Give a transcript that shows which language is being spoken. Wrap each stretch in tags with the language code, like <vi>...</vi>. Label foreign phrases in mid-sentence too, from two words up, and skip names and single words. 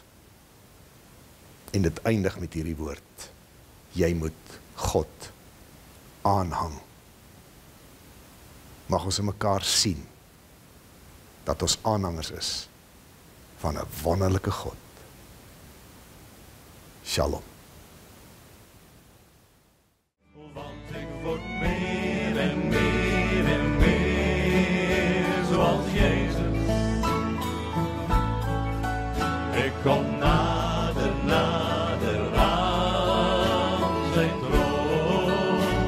<af>En dit eindig met hierdie woord. Jy moet God aanhang. Mag ons in mekaar sien dat ons aanhangers is van 'n wonderlike God. Shalom.</af> <nl>Want ik word meer en meer en meer zoals Jezus. Ik kom nader, nader aan zijn troon.</nl>